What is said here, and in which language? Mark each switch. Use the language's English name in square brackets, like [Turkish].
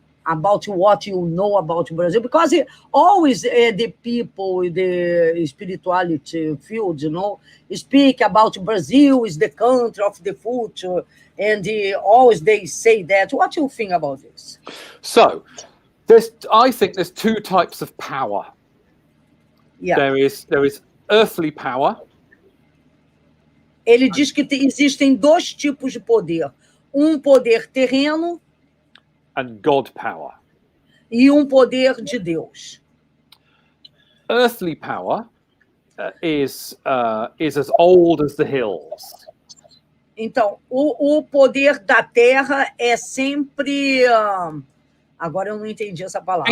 [English] About what you know about Brazil? Because always the people in the spirituality field, you know, speak about Brazil is the country of the future, and always they say that. What do you think about this? So, I think there's two types of power. Yeah. There is earthly power. [Portuguese] Ele diz que existem dois tipos de poder. Poder terreno [English] and God power. [Portuguese] E poder de Deus. [English] Earthly power is as old as the hills. [Portuguese] Então, o poder da terra é sempre... agora eu não entendi essa palavra.